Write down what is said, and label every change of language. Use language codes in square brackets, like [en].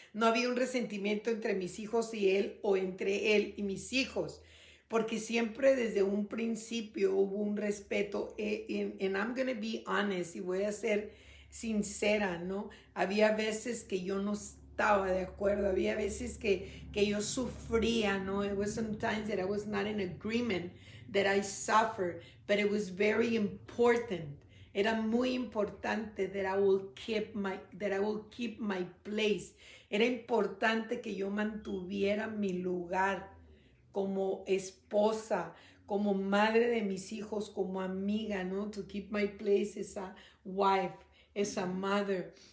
[es] No había un resentimiento entre mis hijos y él, o entre él y mis hijos, porque siempre desde un principio hubo un respeto, [en] and I'm going to be honest, [es] y voy a ser sincera, ¿no? Había veces que yo no estaba de acuerdo. Había veces que yo sufría, ¿no? [en] It was sometimes that I was not in agreement, that I suffered, but it was very important. [es] Era muy importante [en] that I will keep my place. [es] Era importante que yo mantuviera mi lugar como esposa, como madre de mis hijos, como amiga, ¿no? [en] To keep my place as a wife, as a mother.